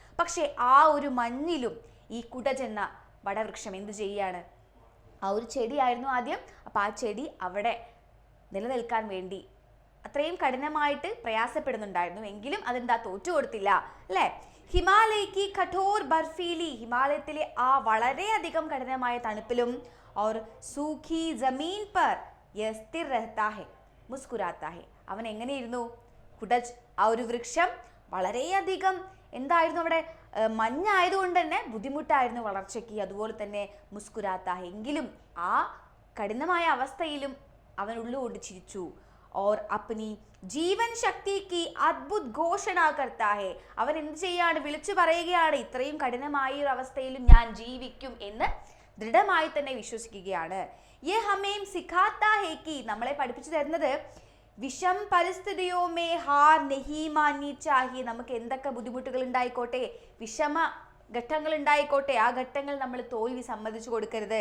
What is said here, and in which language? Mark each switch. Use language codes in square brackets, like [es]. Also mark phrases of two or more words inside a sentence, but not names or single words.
[ml] പക്ഷേ ആ ഒരു മഞ്ഞിലും ഈ കുടജ് എന്ന വടവൃക്ഷം എന്ത് ചെയ്യാണ്, ആ ഒരു ചെടിയായിരുന്നു ആദ്യം. അപ്പോൾ ആ ചെടി അവിടെ നിലനിൽക്കാൻ വേണ്ടി അത്രയും കഠിനമായിട്ട് പ്രയാസപ്പെടുന്നുണ്ടായിരുന്നു, എങ്കിലും അതെന്താ തോറ്റു കൊടുത്തില്ല അല്ലേ. [hi] ഹിമാലയ की कठोर बर्फीली, [ml] ഹിമാലയത്തിലെ ആ വളരെയധികം കഠിനമായ തണുപ്പിലും [hi] और सूखी जमीन पर यह स्थिर रहता है मुस्कुराता है. [ml] അവൻ എങ്ങനെയിരുന്നു, കുടജ് ആ ഒരു വൃക്ഷം വളരെയധികം എന്തായിരുന്നു, അവിടെ മഞ്ഞായതുകൊണ്ട് തന്നെ ബുദ്ധിമുട്ടായിരുന്നു വളർച്ചയ്ക്ക്. അതുപോലെ തന്നെ മുസ്കുരാത്ത, എങ്കിലും ആ കഠിനമായ അവസ്ഥയിലും അവൻ ഉള്ളുകൊണ്ട് ചിരിച്ചു. [hi] और अपनी जीवन शक्ति की अद्भुत घोषणा करता है, [ml] അവൻ എന്ത് ചെയ്യാണ്, വിളിച്ചു പറയുകയാണ്, ഇത്രയും കഠിനമായ ഒരു അവസ്ഥയിലും ഞാൻ ജീവിക്കും എന്ന് ദൃഢമായി തന്നെ വിശ്വസിക്കുകയാണ്. [hi] ये हमें सिखाता है कि, [ml] നമ്മളെ പഠിപ്പിച്ചു തരുന്നത് [hi] विषम परिस्थितियों में हार नहीं मानी चाहिए, [ml] നമുക്ക് എന്തൊക്കെ ബുദ്ധിമുട്ടുകൾ ഉണ്ടായിക്കോട്ടെ, വിഷമ ഘട്ടങ്ങൾ ഉണ്ടായിക്കോട്ടെ, ആ ഘട്ടങ്ങൾ നമ്മൾ തോൽവി സമ്മതിച്ചു കൊടുക്കരുത്.